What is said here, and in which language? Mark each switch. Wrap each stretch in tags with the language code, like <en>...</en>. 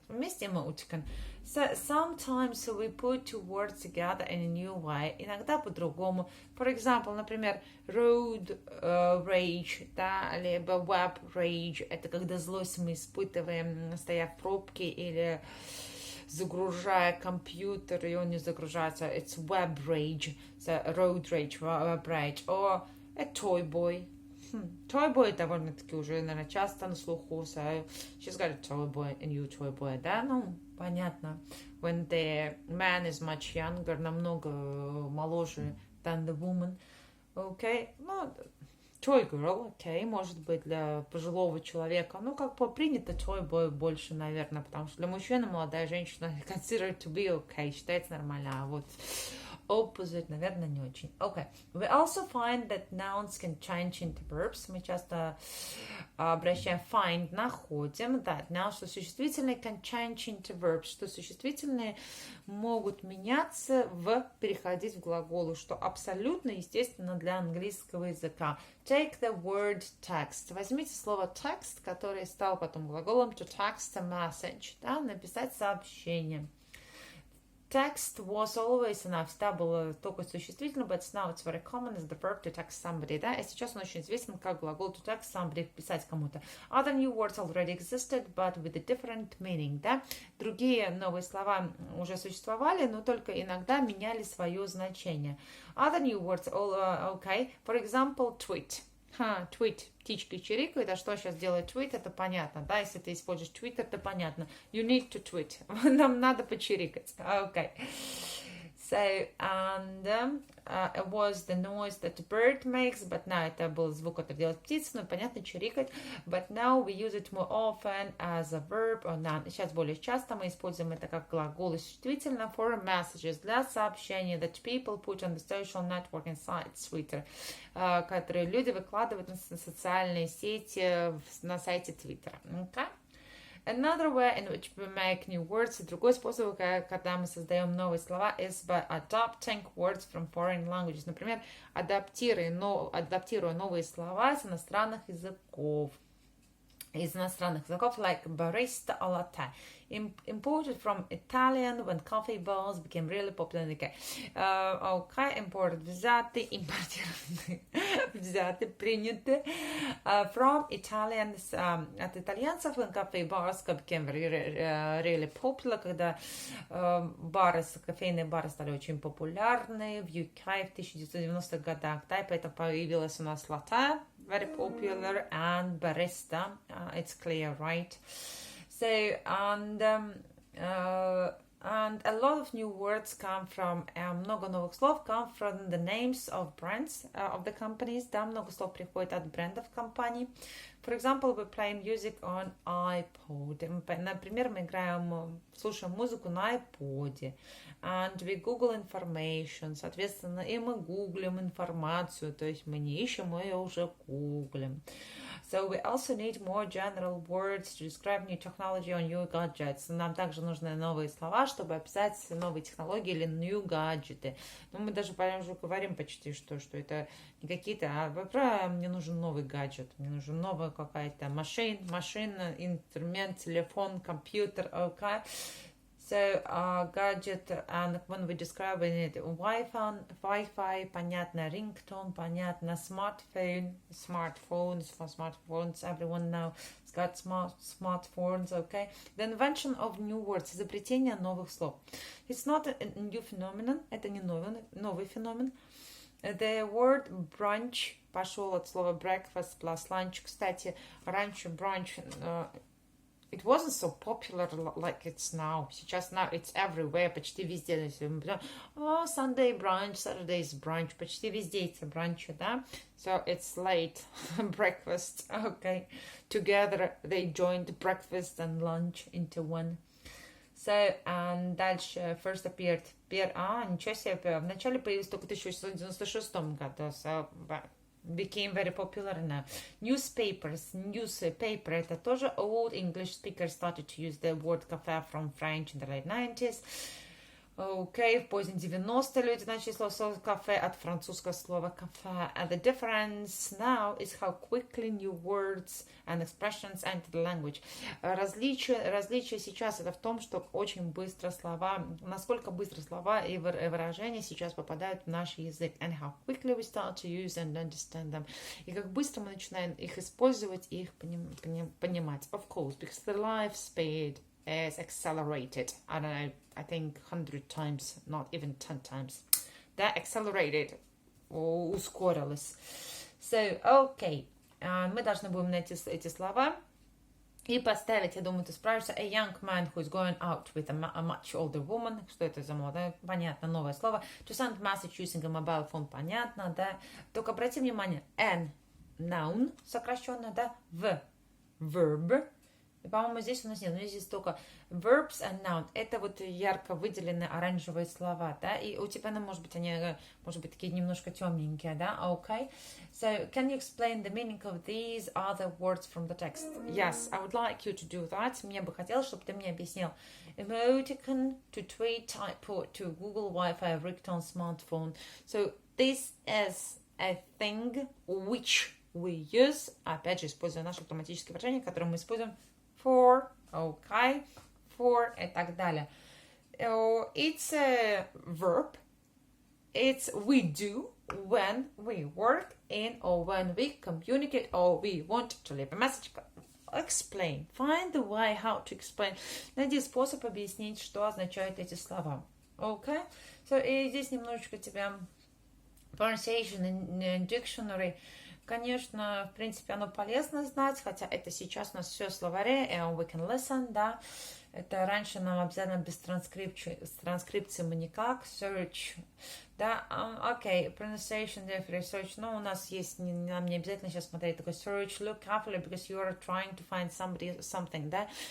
<ru>Вместе</ru> <en>emoticon. So sometimes we put two words together in a new way.</en> <ru>Иногда по-другому.</ru> <en>For example,</en> <ru>например,</ru> <en>road rage,</en> <ru>да, либо</ru> <en>web rage.</en> <ru>Это когда злость мы испытываем, стоя в пробке или загружая компьютер, и он не загружается.</ru> <en>It's web rage, so road rage, web rage. Or a toy boy.</en> <ru>Toy boy довольно-таки уже, наверное, часто на слуху.</ru> <en>So she's got a toy boy, a new toy boy,</en> <ru>да? Ну, понятно.</ru> <en>When the man is much younger,</en> <ru>намного моложе</ru> <en>than the woman. Okay?</en> <ru>Ну, toy girl, okay, может быть, для пожилого человека. Ну, как бы принято toy boy больше, наверное, потому что для мужчины молодая женщина</ru> <en>considered to be okay,</en> <ru>считается нормально, а вот</ru> <en>opposite,</en> <ru>наверное, не очень.</ru> <en>Okay. We also find that nouns can change into verbs.</en> <ru>Мы часто обращаем find, находим,</ru> <en>that nouns,</en> <ru>что существительные</ru> <en>can change into verbs,</en> <ru>что существительные могут меняться переходить в глаголы, что абсолютно естественно для английского языка.</ru> <en>Take the word text.</en> <ru>Возьмите слово text, который стал потом глаголом</ru> <en>to text a message,</en> <ru>да, написать сообщение.</ru> <en>Text was always enough.</en> <ru>Всегда было только существительным,</ru> <en>but now it's very common as the verb to text somebody,</en> <ru>да, и сейчас он очень известен как глагол</ru> <en>to text somebody,</en> <ru>писать кому-то.</ru> <en>Other new words already existed, but with a different meaning,</en> <ru>да. Другие новые слова уже существовали, но только иногда меняли свое значение.</ru> <en>Other new words, okay, for example, tweet. Tweet.</en> <ru>Птички чирикают, а что сейчас делает tweet, это понятно, да, если ты используешь Twitter, это понятно.</ru> <en>You need to tweet.</en> <ru>Нам надо почирикать.</ru> <en>Okay. So, and it was the noise that the bird makes, but now</en> <ru>это был звук, который делает птица, ну, понятно, чирикать.</ru> <en>But now we use it more often as a verb or noun.</en> <ru>Сейчас более часто мы используем это как глагол и существительно</ru> <en>for messages,</en> <ru>для сообщений</ru> <en>that people put on the social networking sites,</en> <ru>Twitter, которые люди выкладывают на социальные сети на сайте Twitter.</ru> <en>Okay? Another way in which we make new words,</en> <ru>другой способ, когда мы создаем новые слова,</ru> <en>is by adopting words from foreign languages.</en> <ru>Например, адаптируя новые слова с иностранных языков. из иностранных языков,</ru> <en>like barista or latte. Imported from Italian when coffee bars became really popular in the UK.</en> <ru>Okay, imported, взяты, импортированы, взяты, приняты.</ru> <en>From Italians,</en> <ru>от итальянцев,</ru> <en>when coffee bars became really popular,</en> <ru>когда бары, кофейные бары стали очень популярны в UK в 1990-х годах, да, и поэтому появилась у нас latte,</ru> <en>very popular, and barista, it's clear, right? So, and a lot of new words come from,</en> <ru>много новых слов</ru> <en>come from the names of brands of the companies,</en> <ru>да, много слов приходит от брендов компаний.</ru> <en>For example, we play music on iPod.</en> <ru>Например, мы слушаем музыку на iPod.</ru> <en>And we Google information.</en> <ru>Соответственно, и мы гуглим информацию. То есть мы не ищем, мы ее уже гуглим.</ru> <en>So we also need more general words to describe new technology or new gadgets.</en> <ru>Нам также нужны новые слова, чтобы описать новые технологии или new гаджеты. Но мы даже уже говорим почти, что это не какие-то, мне нужен новый гаджет, мне нужен новая какая-то машина, инструмент, телефон, компьютер, okay?</ru> <en>So, gadget, and when we describe it, Wi-Fi, понятно, ringtone, понятно, smartphones, for smartphones, everyone now has got smartphones, okay? The invention of new words,</en> <ru>изобретение новых слов.</ru> <en>It's not a new phenomenon,</en> <ru>это не новый феномен.</ru> <en>The word brunch</en> <ru>пошел от слова</ru> <en>breakfast plus lunch.</en> <ru>Kстати, раньше</ru> <en>brunch... it wasn't so popular like it's now.</en> <ru>Сейчас</ru> <en>now it's everywhere,</en> <ru>почти везде.</ru> <en>Sunday brunch, Saturday's brunch,</en> <ru>почти везде эти бранчи, да?</ru> <en>So it's late breakfast, okay. Together they joined breakfast and lunch into one.</en> <ru>So, and дальше</ru> <en>first appeared,</en> <ru>ничего себе, вначале появились только в 1996 году, so...</ru> <en>became very popular now. Newspaper, это тоже old English speakers started to use the word cafe from French in the late 90s.</en> <ru>Okay, в поздние 90-е люди начали слово кафе от французского слова кафе.</ru> <en>And the difference now is how quickly new words and expressions enter the language.</en> <ru>Различие сейчас это в том, что очень быстро слова, насколько быстро слова и выражения сейчас попадают в наш язык.</ru> <en>And how quickly we start to use and understand them.</en> <ru>И как быстро мы начинаем их использовать и их понимать.</ru> <en>Of course, because the life speed is accelerated. I don't know, I think 100 times, not even 10 times. That accelerated,</en> <ru>ускорилось. So, okay, мы должны будем найти эти слова и поставить, я думаю, ты справишься,</ru> <en>a young man who is going out with a much older woman.</en> <ru>Что это за молодая? Понятно, новое слово.</ru> <en>To send message using a mobile phone,</en> <ru>понятно, да. Только обрати внимание, an, noun, сокращенно, да, verb. И, по-моему, здесь у нас нет, но здесь только</ru> <en>verbs and noun.</en> <ru>Это вот ярко выделенные оранжевые слова, да, и у тебя, может быть, они, может быть, такие немножко темненькие, да, okay.</ru> <en>So, can you explain the meaning of these other words from the text? Yes, I would like you to do that.</en> <ru>Мне бы хотелось, чтобы ты мне объяснил.</ru> <en>Emoticon, to tweet, typeport, to Google Wi-Fi, ringtone, smartphone. So, this is a thing which we use,</en> <ru>опять же, используя наши автоматические выражения, которые мы используем for, okay, for и так далее.</ru> <en>It's a verb. It's we do when we work in or when we communicate or we want to leave a message. Explain. Find the way how to explain.</en> <ru>Найди способ объяснить, что означают эти слова.</ru> <en>Okay?</en> <ru>So, и здесь немножечко тебя</ru> <en>pronunciation and dictionary.</en> <ru>Конечно, в принципе, оно полезно знать, хотя это сейчас у нас все в словаре,</ru> <en>and we can listen,</en> <ru>да. Это раньше нам обязательно без транскрипции мы никак, search, да, окей, pronunciation, research, но у нас есть, нам не обязательно сейчас смотреть такой search,</ru> <en>look carefully, because you are trying to find something,</en> <ru>да.</ru>